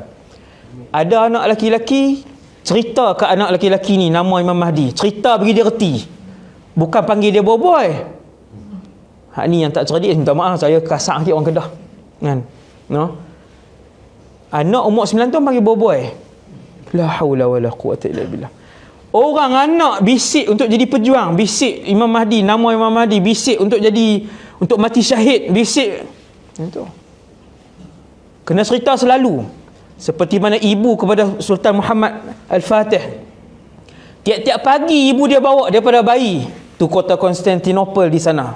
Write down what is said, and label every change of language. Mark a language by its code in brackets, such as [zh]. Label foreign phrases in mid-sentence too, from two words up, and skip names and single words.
[ms] Ada anak lelaki-lelaki, cerita ke anak lelaki-lelaki ni nama Imam Mahdi, cerita bagi dia reti, bukan panggil dia boy. Hak ni yang tak cerdik, minta maaf saya kasar sikit orang Kedah kan, anak umur 9 tahun panggil boy. [ar] لا حول ولا قوة إلا بالله. [ms] Orang anak bisik untuk jadi pejuang, bisik Imam Mahdi, nama Imam Mahdi, bisik untuk mati syahid, bisik. Itu. Kena cerita selalu. Seperti mana ibu kepada Sultan Muhammad Al-Fatih. Tiap-tiap pagi ibu dia bawa daripada bayi tu kota Konstantinopel di sana.